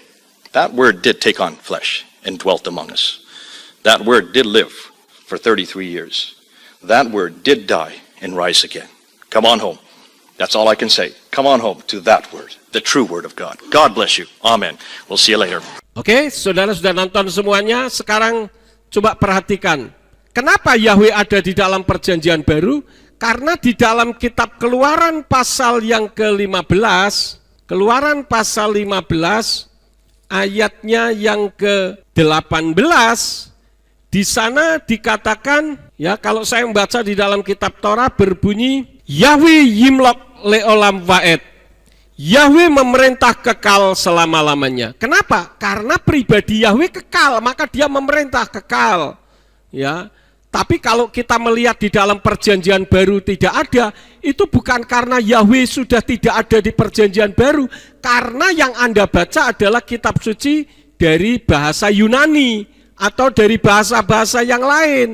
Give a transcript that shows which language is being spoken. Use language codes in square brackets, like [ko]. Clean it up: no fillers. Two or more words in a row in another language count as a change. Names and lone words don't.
[en] That Word did take on flesh and dwelt among us. That Word did live for 33 years. That Word did die and rise again. Come on home. That's all I can say. Come on home to that Word, the true Word of God. God bless you. Amen. We'll see you later. [id] Oke, saudara sudah nonton semuanya. Sekarang coba perhatikan. Kenapa Yahweh ada di dalam perjanjian baru? Karena di dalam kitab Keluaran pasal yang ke-15, Keluaran pasal 15, ayatnya yang ke-18, di sana dikatakan, ya kalau saya membaca di dalam kitab Torah berbunyi, [he] יהוה ימלוך לעולם ועד. [id] Yahweh memerintah kekal selama-lamanya. Kenapa? Karena pribadi Yahweh kekal, maka dia memerintah kekal. Ya. Tapi kalau kita melihat di dalam perjanjian baru tidak ada, itu bukan karena Yahweh sudah tidak ada di perjanjian baru, karena yang Anda baca adalah kitab suci dari bahasa Yunani atau dari bahasa-bahasa yang lain.